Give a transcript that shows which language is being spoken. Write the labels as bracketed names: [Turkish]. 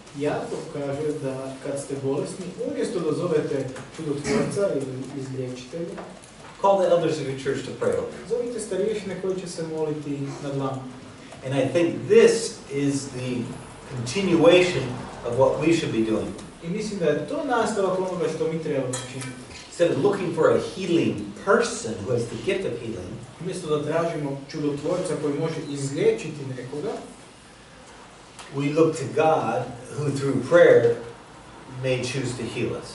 [Croatian] Jakov kaže da kad ste bolesni, umjesto da zovete čudotvorca ili izliječitelja, [English] call the elders of your church to pray over you. [Croatian] zovite starješine koji će se moliti nad vama. [English] And I think this is the continuation of what we should be doing. [Croatian] I mislim da je to nastavak onoga što mi trebamo činiti. [English] Instead of looking for a healing person who has the gift of healing, [Croatian] Umjesto da tražimo čudotvorca koji može izliječiti nekoga, [English] we look to God who through prayer may choose to heal us.